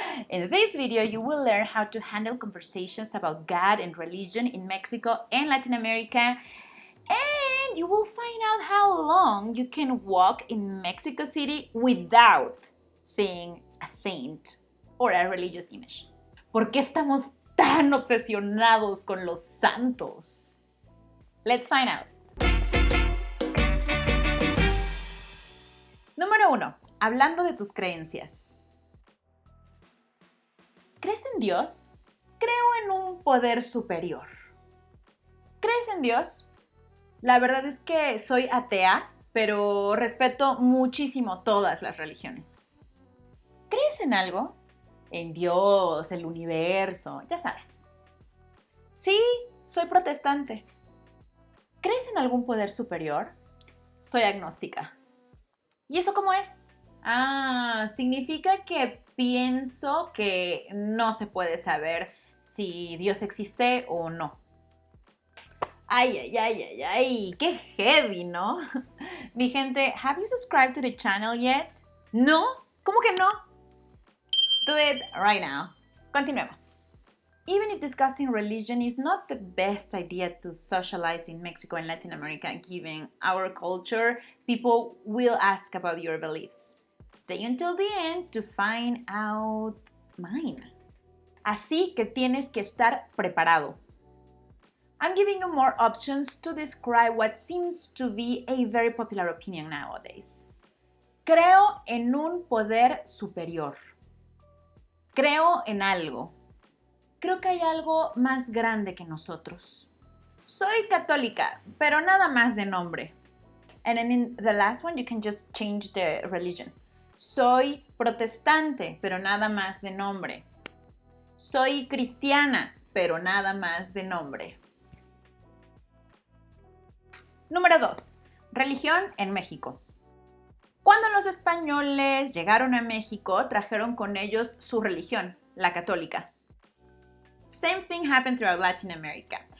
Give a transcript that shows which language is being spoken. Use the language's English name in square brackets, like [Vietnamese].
[English] In this video, you will learn how to handle conversations about God and religion in Mexico and Latin America. And you will find out how long you can walk in Mexico City without seeing a saint or a religious image. [Spanish] ¿Por qué estamos tan obsesionados con los santos? [English] Let's find out. [Spanish] Número 1. Hablando de tus creencias. ¿Crees en Dios? Creo en un poder superior. ¿Crees en Dios? La verdad es que soy atea, pero respeto muchísimo todas las religiones. ¿Crees en algo? En Dios, el universo, ya sabes. Sí, soy protestante. ¿Crees en algún poder superior? Soy agnóstica. ¿Y eso cómo es? Significa que pienso que no se puede saber si Dios existe o no. Ay, qué heavy, ¿no? Mi gente, [English] have you subscribed to the channel yet? [Spanish] ¿No? ¿Cómo que no? [English] Do it right now. [Spanish] Continuemos. [English] Even if discussing religion is not the best idea to socialize in Mexico and Latin America, given our culture, people will ask about your beliefs. Stay until the end to find out mine. [Spanish] Así que tienes que estar preparado. [English] I'm giving you more options to describe what seems to be a very popular opinion nowadays. [Spanish] Creo en un poder superior. Creo en algo. Creo que hay algo más grande que nosotros. Soy católica, pero nada más de nombre. [English] And then in the last one, you can just change the religion. [Spanish] Soy protestante, pero nada más de nombre. Soy cristiana, pero nada más de nombre. Número 2. Religión en México. Cuando los españoles llegaron a México, trajeron con ellos su religión, la católica. [English] Same thing happened throughout Latin America.